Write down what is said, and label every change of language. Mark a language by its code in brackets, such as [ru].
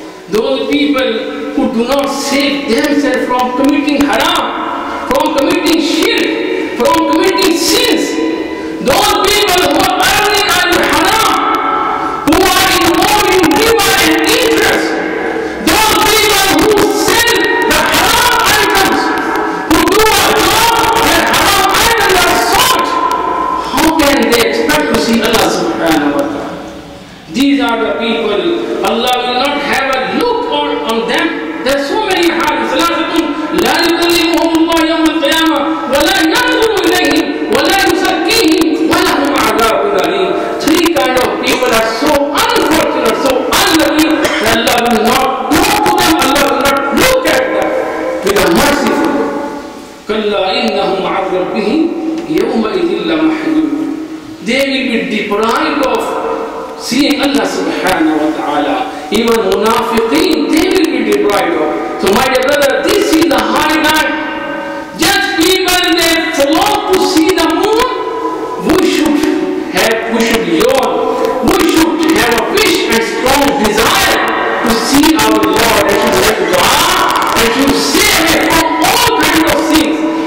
[en] Those people who do not save themselves from committing haram, from committing shirk, from committing sins, those people who are earning al-haram, who are involved in riba and interest, those people who sell the haram items, who do a job where haram items are sold, how can they expect to see Allah subhanahu wa ta'ala? These are the people, Allah will not have a look on them. There are so many hadiths. [ar] لا يكلمهم الله يوم القيامة ولا ينظر إليهم ولا يزكيهم ولهم عذاب أليم. [en] Three kind of people are so unfortunate, so unlucky that Allah will not talk to them, Allah will not look at them with a merciful. [ar] كلا إنهم عن ربهم يومئذ لمحجوبون. [en] They will be deprived of seeing Allah subhanahu wa ta'ala. Even munafiqeen, they will be deprived of. So my dear brother, this is the high night. Just people, they flock to see the moon. We should yearn, we should have a wish and strong desire to see our Lord and to make dua and to save him from all kinds of sins.